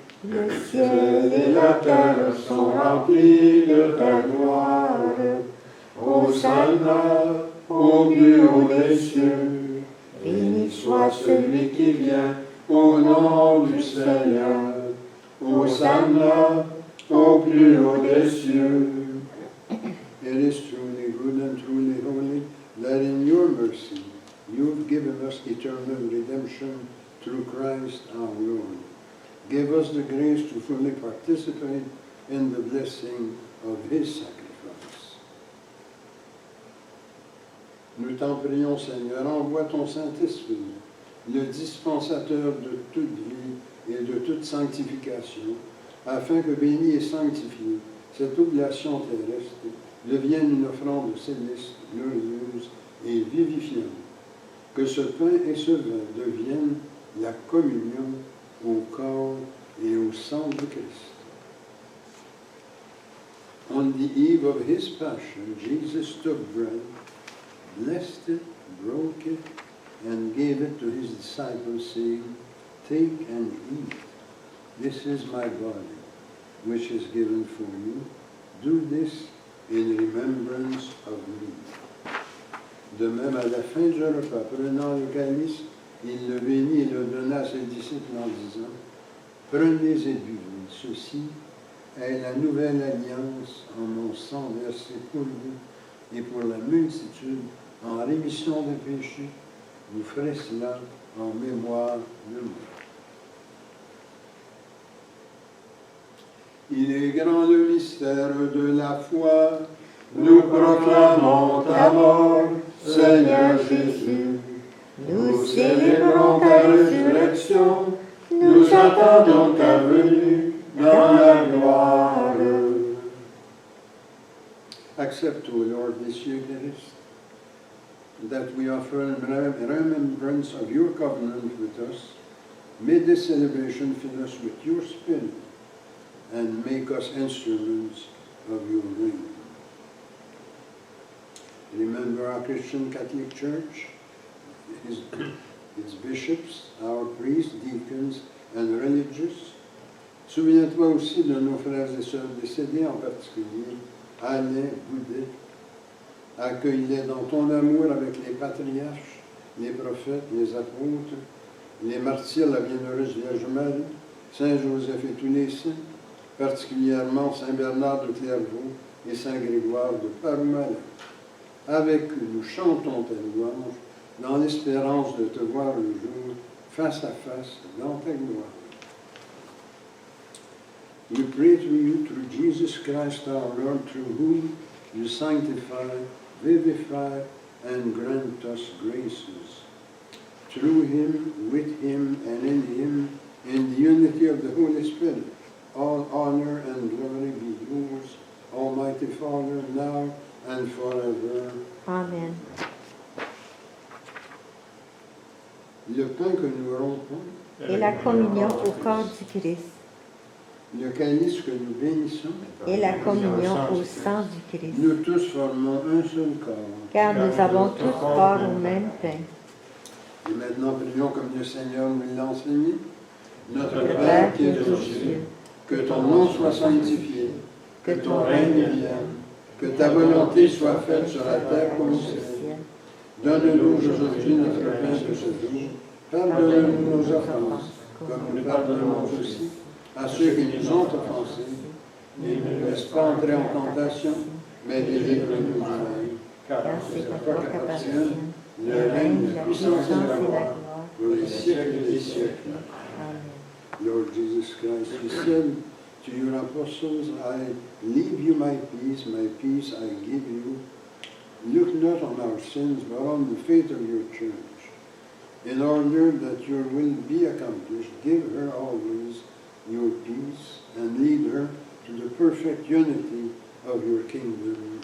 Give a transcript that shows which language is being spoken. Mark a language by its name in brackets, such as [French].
[French] Le ciel et la terre sont remplis de ta gloire. Hosanna au plus haut des cieux. Béni soit celui qui vient Au nom du Seigneur. Hosanna au plus haut des cieux. [English] It is truly good and truly holy that in your mercy you've given us eternal redemption through Christ our Lord. Give us the grace to fully participate in the blessing of his sacrifice. [French] Nous t'en prions, Seigneur, envoie ton Saint-Esprit, le dispensateur de toute vie et de toute sanctification, afin que béni et sanctifié, cette oblation terrestre devienne une offrande céleste, glorieuse et vivifiante. Que ce pain et ce vin deviennent la communion au corps et au sang de Christ. [English] On the eve of his passion, Jesus took bread, blessed it, broke it, and gave it to his disciples, saying, "Take and eat. This is my body, which is given for you. Do this in remembrance of me." [French] De même, à la fin du repas, prenant le calice, il le bénit et le donna à ses disciples en disant, « Prenez et buvez, ceci est la nouvelle alliance en mon sang versé pour vous et pour la multitude en rémission des péchés. Vous ferez cela en mémoire de moi. » Il est grand le mystère de la foi, nous proclamons ta mort, Seigneur Jésus. Nous célébrons ta résurrection, nous attendons ta venue dans la gloire. [English] Accept, O Lord, this Eucharist, that we offer in remembrance of your covenant with us. May this celebration fill us with your Spirit and make us instruments of your reign. Remember our Christian Catholic Church, its bishops, our priests, deacons, and religious. [French] Souviens-toi aussi de nos frères et sœurs décédés, en particulier Alain Boudet. Accueille-les dans ton amour avec les patriarches, les prophètes, les apôtres, les martyrs, la bienheureuse Vierge Marie, Saint Joseph et tous les saints, particulièrement Saint Bernard de Clairvaux et Saint Grégoire de Parumala. Avec eux, nous chantons ta louange dans l'espérance de te voir le jour face à face dans ta gloire. [English] We pray to you through Jesus Christ our Lord, through whom you sanctify, vivify, and grant us graces. Through him, with him, and in him, in the unity of the Holy Spirit, all honor and glory be yours, Almighty Father, now and forever. Amen. [French] Le pain que nous rompons, Et la communion au corps du Christ. le calice que nous bénissons, Et la communion au sang du Christ. nous tous formons un seul corps. Car nous avons tous part au même pain. Et maintenant, prions comme le Seigneur nous l'a enseigné. Notre Notre Père qui est aux aux cieux, que ton nom soit sanctifié, que ton règne vienne, que ta volonté soit faite sur la terre comme au ciel. Donne-nous aujourd'hui notre pain de ce jour. Pardonne-nous nos offenses, comme nous pardonnons aussi à ceux qui nous ont offensés. Ne nous laisse pas entrer en tentation, mais délivre-nous du mal. Car c'est à toi qu'appartiennent le règne, la puissance et la gloire, pour les siècles des siècles. Amen. [English] Lord Jesus Christ, you said to your apostles, I leave you my peace I give you. Look not on our sins, but on the faith of your church. In order that your will be accomplished, give her always your peace and lead her to the perfect unity of your kingdom.